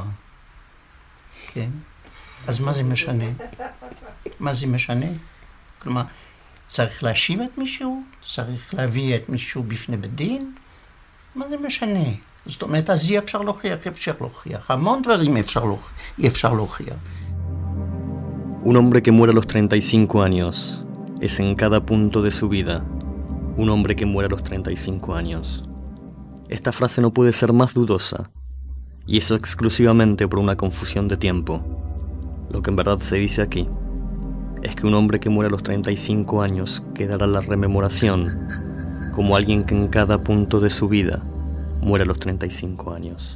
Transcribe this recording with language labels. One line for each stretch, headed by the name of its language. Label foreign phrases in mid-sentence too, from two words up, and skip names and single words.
Hebrew: כן? אז מה זה משנה? מה זה משנה? כלומר, צריך להאשים את מישהו? צריך להביא את מישהו בפני בית דין? מה זה משנה? זאת אומרת, אז אי אפשר להוכיח. המון דברים אי אפשר להוכיח.
Spanish: Un hombre que muere a los 35 años es en cada punto de su vida un hombre que muere a los 35 años. Esta frase no puede ser más dudosa, y eso exclusivamente por una confusión de tiempo. Lo que en verdad se dice aquí es que un hombre que muere a los 35 años quedará en la rememoración como alguien que en cada punto de su vida muere a los 35 años.